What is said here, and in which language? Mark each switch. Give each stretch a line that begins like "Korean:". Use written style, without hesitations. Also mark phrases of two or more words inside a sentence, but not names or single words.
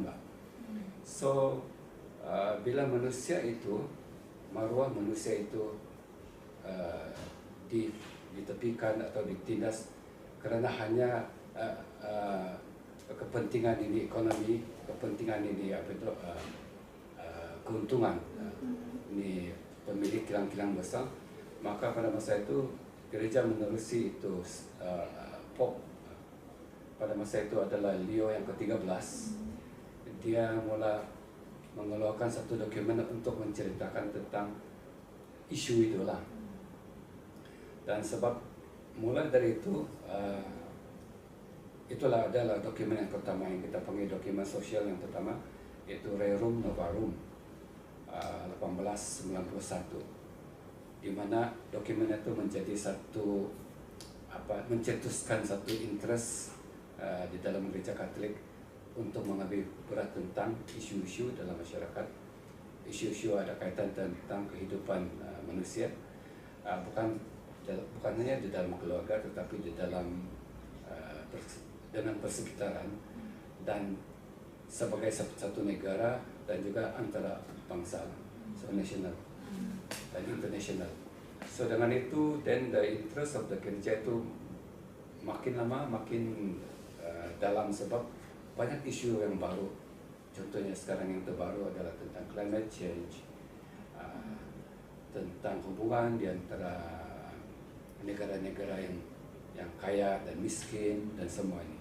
Malay: So bila manusia itu, maruah manusia itu ditepikan atau ditindas karena hanya kepentingan ini ekonomi, kepentingan ini keuntungan, ini pemilik kilang-kilang besar, maka pada masa itu gereja menerusi itu Pope pada masa itu adalah Leo yang ke-13. Dia mulai mengeluarkan satu dokumen untuk menceritakan tentang isu itulah. Dan sebab mulai dari itu, itulah adalah dokumen yang pertama yang kita panggil dokumen sosial yang pertama, yaitu Rerum Novarum 1891, di mana dokumen itu menjadi satu mencetuskan satu interest di dalam gereja Katolik untuk mengambil berat tentang isu-isu dalam masyarakat. Isu-isu ada kaitan tentang kehidupan manusia, bukan hanya di dalam keluarga, tetapi di dalam dengan persekitaran dan sebagai satu negara, dan juga antara bangsa, so national dan international. So dengan itu,
English: then the interest of the
Malay: gereja itu makin lama makin dalam, sebab banyak isu yang baru. Contohnya sekarang yang terbaru adalah tentang
English: climate change,
Malay: tentang hubungan di antara negara-negara yang kaya dan miskin dan semua ini.